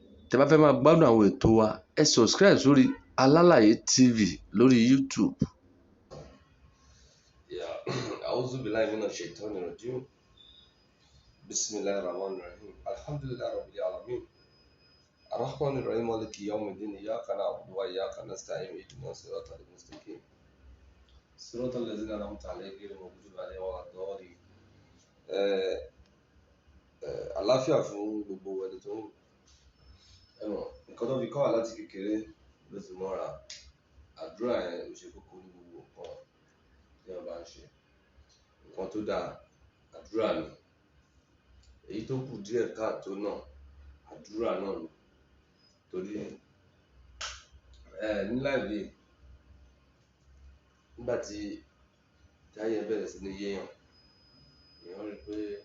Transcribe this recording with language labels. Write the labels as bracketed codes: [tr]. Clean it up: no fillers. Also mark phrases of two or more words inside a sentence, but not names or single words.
[yo] tẹ́ bá fẹ́ máa gbádùn àwọn ètò wa ẹ subscribe sórí Alálàyé TV lórí YouTube. [ar] أعوذ بالله من الشيطان الرجيم بسم الله الرحمن الرحيم الحمد لله رب العالمين الرحمن الرحيم مالك يوم الدين إياك نعبد وإياك نستعين اهدنا الصراط المستقيم صراط الذين أنعمت عليهم غير المغضوب عليهم ولا الضالين [yo] àlàáfíà fún gbogbo ẹni tó ń nǹkan tó fi kọ́ wa láti kékeré ló ti mọ́ra àdúrà yẹn ló ṣe kókó ní gbogbo nǹkan tí wọ́n bá ń ṣe nǹkan tó dáa àdúrà ni èyí tó kù díẹ̀ káàtó náà àdúrà náà ni torí ní láìpẹ́ nígbà tí táyé bẹ̀rẹ̀ sí ní yéèyàn èèyàn rí pé